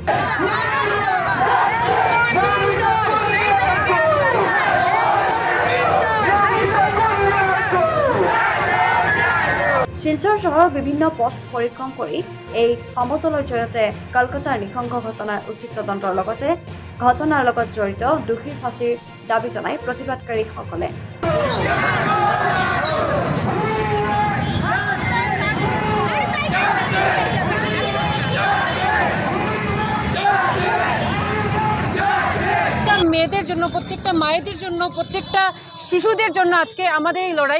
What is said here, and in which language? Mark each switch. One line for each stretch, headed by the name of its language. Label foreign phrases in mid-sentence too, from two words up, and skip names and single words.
Assamese: শিলচৰ চহৰৰ বিভিন্ন পথ পৰিক্ৰম কৰি এই সমদলৰ জৰিয়তে কলকাতাৰ নৃশংস ঘটনাৰ উচিত তদন্তৰ লগতে ঘটনাৰ লগত জড়িত দোষীৰ ফাঁচীৰ দাবী জনাই প্ৰতিবাদকাৰীসকলে।
Bangla: মেয়েদের জন্য, প্রত্যেকটা মায়েদের জন্য, প্রত্যেকটা শিশুদের জন্য আজকে আমাদের এই লড়াই।